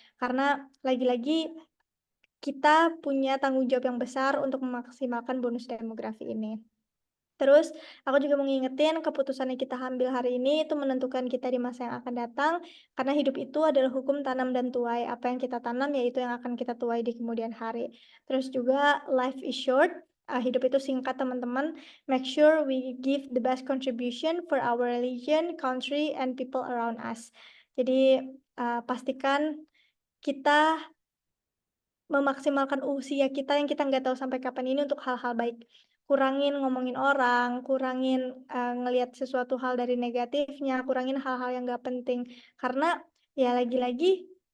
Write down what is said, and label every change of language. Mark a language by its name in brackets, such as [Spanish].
[Indonesian] Karena lagi-lagi kita punya tanggung jawab yang besar untuk memaksimalkan bonus demografi ini. Terus, aku juga mau ngingetin keputusan yang kita ambil hari ini itu menentukan kita di masa yang akan datang, karena hidup itu adalah hukum tanam dan tuai. Apa yang kita tanam, yaitu yang akan kita tuai di kemudian hari. Terus juga, [English] life is short, [Indonesian] hidup itu singkat teman-teman. [English] Make sure we give the best contribution for our religion, country, and people around us. [Indonesian] Jadi, pastikan kita memaksimalkan usia kita yang kita nggak tahu sampai kapan ini untuk hal-hal baik. Kurangin ngomongin orang, kurangin ngelihat sesuatu hal dari negatifnya, kurangin hal-hal yang nggak penting. Karena ya lagi-lagi